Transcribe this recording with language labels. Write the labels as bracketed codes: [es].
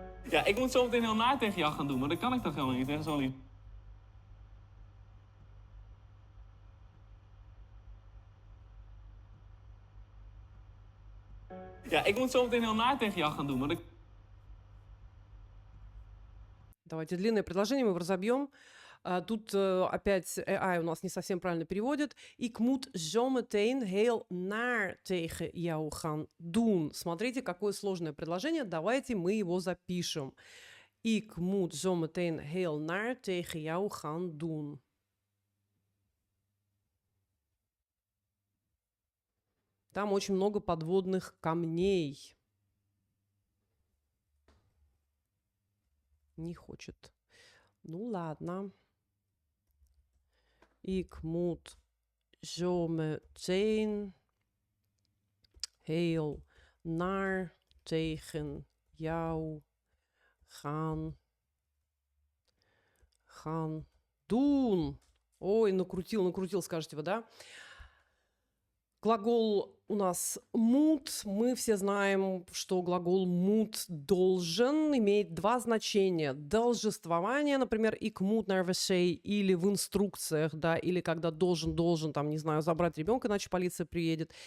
[nl] Ja, ik moet zo meteen heel naar tegen jou gaan doen, maar dan kan ik toch helemaal niet tegen zo'n lief. Ja, ik moet zo meteen heel naar tegen jou gaan doen, maar dan... [ru] Давайте длинное предложение мы разобьем. Тут опять AI у нас не совсем правильно переводит. [nl] Ik moet zometeen heel naar tegen jou gaan doen. [ru] Смотрите, какое сложное предложение. Давайте мы его запишем. [nl] Ik moet zometeen heel naar tegen jou gaan doen. [ru] Там очень много подводных камней. Не хочет. Ну ладно. [nl] Ik moet zometeen heel naar tegen jou gaan doen. [ru] Ой, накрутил, скажете вы, да? Глагол у нас moet. Мы все знаем, что глагол moet должен имеет два значения. Должествование, например, [nl] ik moet naar wc, [ru] или в инструкциях, да, или когда должен, там, не знаю, забрать ребенка, иначе полиция приедет.